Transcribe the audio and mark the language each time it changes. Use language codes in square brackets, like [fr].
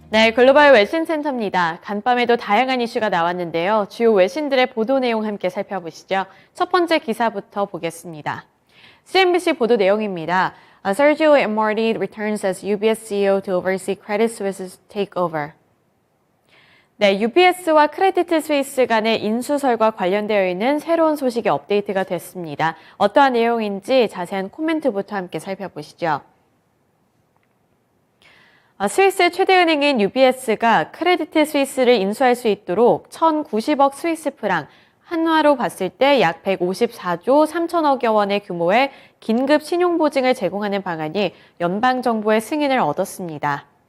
[ko] 네, 글로벌 외신 센터입니다. 간밤에도 다양한 이슈가 나왔는데요. 주요 외신들의 보도 내용 함께 살펴보시죠. 첫 번째 기사부터 보겠습니다. CNBC 보도 내용입니다. [en] Sergio Marti returns as UBS CEO to oversee Credit Suisse's takeover. [ko] 네, UBS와 크레디트 스위스 간의 인수설과 관련되어 있는 새로운 소식이 업데이트가 됐습니다. 어떠한 내용인지 자세한 코멘트부터 함께 살펴보시죠. 스위스 최대 은행인 UBS가 크레디트 스위스를 인수할 수 있도록 1,090억 스위스 프랑, 한화로 봤을 때 약 154조 3천억여 원의 규모의 긴급 신용보증을 제공하는 방안이 연방정부의 승인을 얻었습니다.